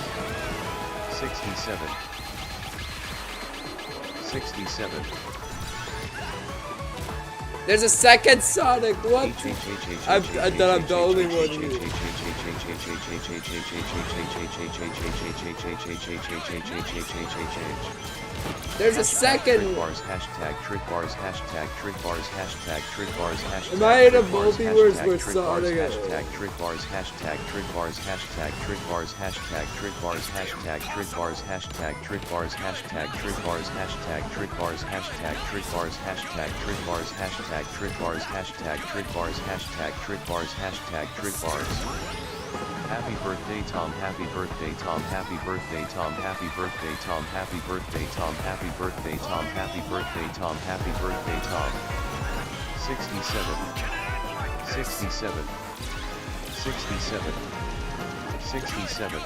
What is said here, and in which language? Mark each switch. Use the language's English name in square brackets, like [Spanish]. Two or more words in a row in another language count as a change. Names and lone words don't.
[English] 67. 67. There's a second Sonic. What? I'm the only one here. There's a second. Tridbars, hashtag tridbars, hashtag tridbars, hashtag tridbars, hashtag. Am I in a multiverse where Sonic? Hashtag tridbars, hashtag tridbars, hashtag tridbars, hashtag tridbars, hashtag tridbars, hashtag tridbars, hashtag tridbars, hashtag tridbars, hashtag tridbars, hashtag tridbars, hashtag tridbars, hashtag tridbars, hashtag tridbars, hashtag tridbars. Happy birthday Tom, happy birthday Tom, happy birthday Tom, happy birthday Tom, happy birthday Tom, happy birthday Tom, happy birthday Tom, happy birthday Tom. 67. 67. 67. 67.